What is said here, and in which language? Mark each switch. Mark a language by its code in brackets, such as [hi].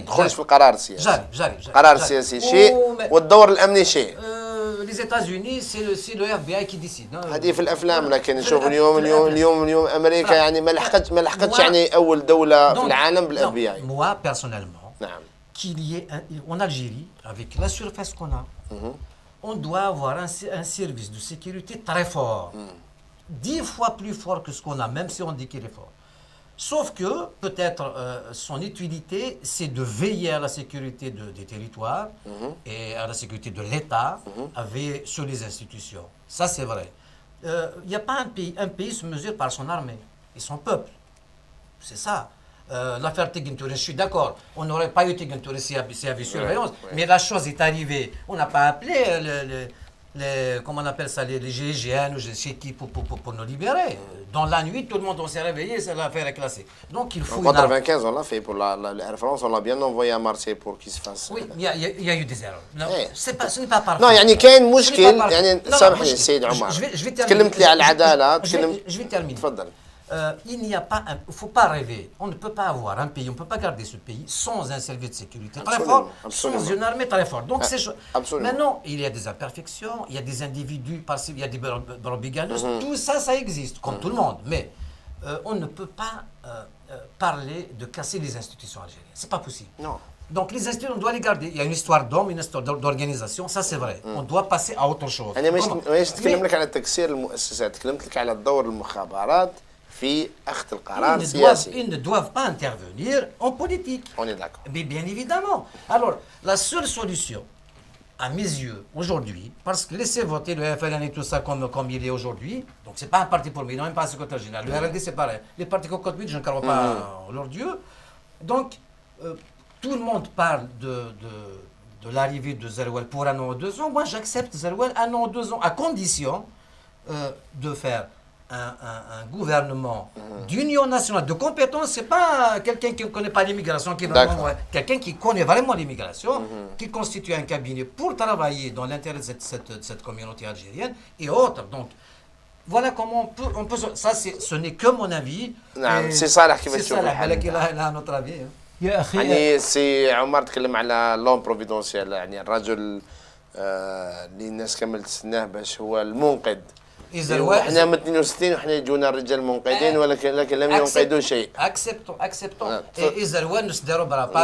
[ar] تدخلش في القرار السياسي. جاري. القرار السياسي شيء والدور الامني شيء. [fr] Les États-Unis, c'est le FBI qui décide. [ar] هذه في الافلام، لكن نشوف اليوم امريكا يعني ما لحقتش يعني اول دوله في العالم بالاف بي اي. [fr] Moi personnellement, [ar] نعم. [fr] qu'il y ait en Algérie, avec la surface qu'on a, on doit avoir un service de sécurité très fort, 10 fois plus fort que ce qu'on a, même si on dit qu'il est fort. Sauf que, peut-être, son utilité, c'est de veiller à la sécurité des territoires et à la sécurité de l'État, sur les institutions. Ça, c'est vrai. Il n'y a pas un pays se mesure par son armée et son peuple. C'est ça. L'affaire Tegentouré, je suis d'accord. On n'aurait pas eu Tegentouré s'il y avait surveillance, mais la chose est arrivée. On n'a pas appelé comment on appelle ça, les GIGN ou je sais qui pour nous libérer. Dans la nuit, tout le monde s'est réveillé, l'affaire est classée. Donc il faut. En 95, on l'a fait pour l'Air France, on l'a bien envoyé à Marseille pour qu'il se fasse. Oui, il y a eu des erreurs. Non, ce n'est pas parfait. [ar] Non, يعني كاين مشكل، يعني سامحني سيد عمر. تكلمت لي على العدالة، [fr] Je vais terminer. [ar] تفضل. [fr] Il n'y a pas, il ne faut pas rêver. On ne peut pas avoir un pays, on ne peut pas garder ce pays sans un service de sécurité très fort, sans une armée très forte. Donc c'est maintenant, il y a des imperfections, il y a des individus, il y a des brebis-galeuses, tout ça, ça existe, comme tout le monde. Mais on ne peut pas parler de casser les institutions algériennes. C'est pas possible. Non. Donc les institutions, on doit les garder. Il y a une histoire d'homme, une histoire d'organisation, ça c'est vrai. On doit passer à autre chose. [ar] أنا مش تكلم لك على تكسير المؤسسات، تكلمت لك على دور المخابرات في أخذ القرار السياسي. [fr] Ils ne doivent pas intervenir en politique. On est d'accord. Mais bien évidemment. Alors, la seule solution, à mes yeux, aujourd'hui, parce que laissez voter le FLN et tout ça comme il est aujourd'hui, donc c'est pas un parti pour moi, ils n'ont même pas un secrétaire général. Le RND, c'est pareil. Les partis cocottes, je ne crois pas en leur Dieu. Donc, tout le monde parle de l'arrivée de Zeroual pour 1 an ou 2 ans. Moi, j'accepte Zeroual 1 an ou 2 ans, à condition de faire un gouvernement d'union nationale, de compétence. C'est pas quelqu'un qui ne connaît pas l'immigration, quelqu'un qui connaît vraiment l'immigration, qui constitue un cabinet pour travailler dans l'intérêt de cette communauté algérienne et autres. Donc, voilà comment on peut ça, ce n'est que mon avis. C'est Salah qui va C'est Salah, il a notre avis. [ar] يا أخي يعني سي عمر تكلم على [fr] لون بروفيدونسيال، [ar] يعني الرجل اللي الناس كامل تستناه باش هو المنقذ. احنا من 62 وحنا يجونا الرجال منقذين ولكن لم ينقذوا شيء. اكسبتون إزروال نصدروا برا.